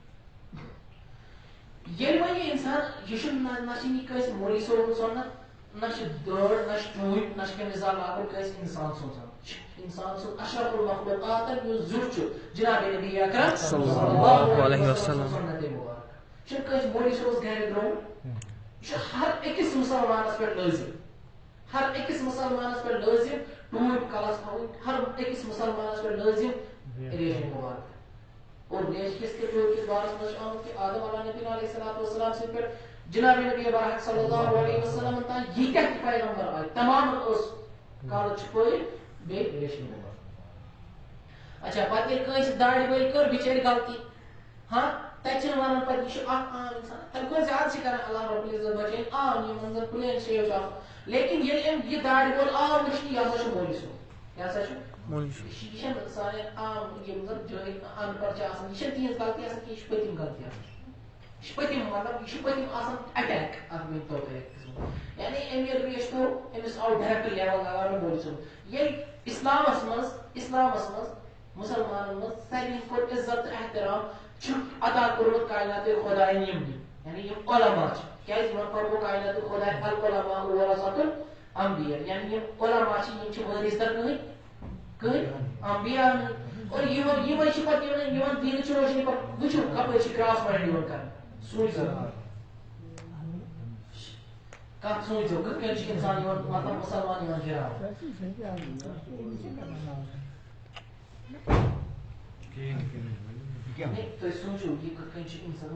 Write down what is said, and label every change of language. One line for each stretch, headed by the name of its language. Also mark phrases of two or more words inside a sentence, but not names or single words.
Kashmiri: ییٚلہِ وۄنۍ یہِ اِنسان یہِ چھُنہٕ نہ چھِ یہِ کٲنٛسہِ مولوی صٲبُن سونان نہ چھِ دٲڑ نہ چھِ ٹوٗپۍ نہ چھِ قمیٖضا لاگُن کٲنٛسہِ اِنسان سوزان انسان سُنٛد
Arabic: اشرف المخلوقات
Kashmiri: یُس زیُٹھ چھُ جناب نبی اکرم
Arabic: صلی اللہ علیہ وسلم
Kashmiri: سنت مبارک چھُنہٕ کٲنٛسہِ مولوی صٲبس گرِ درٛامُت یہِ چھُ ہر أکِس مُسلمانس پٮ۪ٹھ لٲزِم ہر أکِس مُسلمانس پٮ۪ٹھ لٲزِم ٹوٗپۍ کلس تھاوٕنۍ ہر أکِس مُسلمانس پٮ۪ٹھ لٲزِم ریش مبارک اور ریش کس کے ٹوپۍ کِس بارس منٛز چھُ آمُت کہ آدم علیہ نبی
Arabic: علیہ الصلوۃ والسلام
Kashmiri: سٕنٛدِ پٮ۪ٹھ جناب نبی برحق
Arabic: صلی اللہ علیہ وسلم
Kashmiri: تام ییٖتیاہ تہِ پیغمبر آے تمام ٲس کالہٕ چھُپٲرۍ بیٚیہِ ریشمہِ مبارک اچھا پتہٕ ییٚلہِ کٲنٛسہِ داڑِ وٲلۍ کٔر بِچٲرۍ غلطی ہاں تتہِ چھِنہٕ ونان پتہٕ یہِ چھُ اکھ عام انسان تمہِ کھۄتہٕ زیادٕ چھِ کران
Arabic: اللہ رب العزت
Kashmiri: بچٲیِن عام یِمن زن
English: plain shave
Kashmiri: چھُ آسان لیکن ییٚلہِ أمۍ یہِ داڑِ وول آو وٕچھنہِ یہِ ہسا چھُ مولوی صٲب یہِ ہسا چھُ یہِ چھنہٕ سانہِ عام یِم زن جٲہِل ان پڑھ چھِ آسان یہِ چھنہٕ تِہنٛز غلطی آسان کینٛہہ یہِ چھِ پٔتِم غلطی آسان یہِ چھِ پٔتِم مطلب یہِ چھُ پٔتِم آسان اٹیک اکھ ؤنۍتو تُہۍ اکھ قٕسمُک یعنی أمۍ ییٚلہِ ریش تھوٚو أمِس آو
English: direct level
Kashmiri: لگاونہٕ مولوی صٲب ییٚلہِ اسلامس منٛز مسلمانن منٛز ساروی کھۄتہٕ عزت تہٕ احترام چھُ عطا کوٚرمُت کائنات خۄدایَن یِمنٕے یعنی یِم علما چھِ کیازِ یِمن پرمو کائنات خۄداے
Arabic: العلماء ورثۃ الانبیاء
Kashmiri: یعنی یِم علما چھِ یِم چھِ وٲرث در کٕہٕنۍ انبیاء اور یِمے چھِ پتہٕ یِمن دیٖنٕچ روشنی پتہٕ وٕچھِو کپٲرۍ چھِ
English: cross point
Kashmiri: یِوان کرنہٕ سوٗنٛچزیو کتھ سوٗنٛچزیو کِتھ کٔنۍ چھِ انسان یِوان مطلب مُسلمان یِوان گِراونہٕ تُہۍ سوٗنٛچِو یہِ کِتھ کٔنۍ چھِ انسان